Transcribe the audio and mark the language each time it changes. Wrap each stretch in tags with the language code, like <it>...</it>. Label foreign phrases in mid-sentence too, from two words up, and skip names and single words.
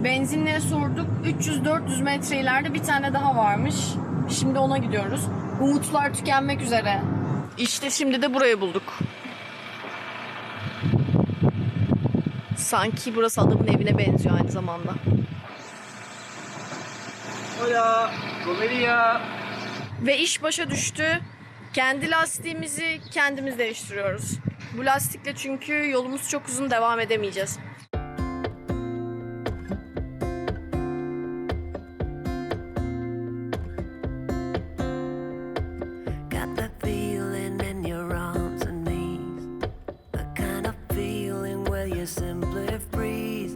<tr>Benzinliğe sorduk. 300-400 metre ileride bir tane daha varmış. Şimdi ona gidiyoruz. Umutlar tükenmek üzere. İşte şimdi de burayı bulduk. Sanki burası adamın evine benziyor aynı zamanda.</tr> <es>Hola, comedia.</es> <tr>Ve iş başa düştü. Kendi lastiğimizi kendimiz değiştiriyoruz. Bu lastikle çünkü yolumuz çok uzun devam edemeyeceğiz.</tr> <en>Got that feeling in your arms and knees, the kind of feeling where you simply freeze.</en>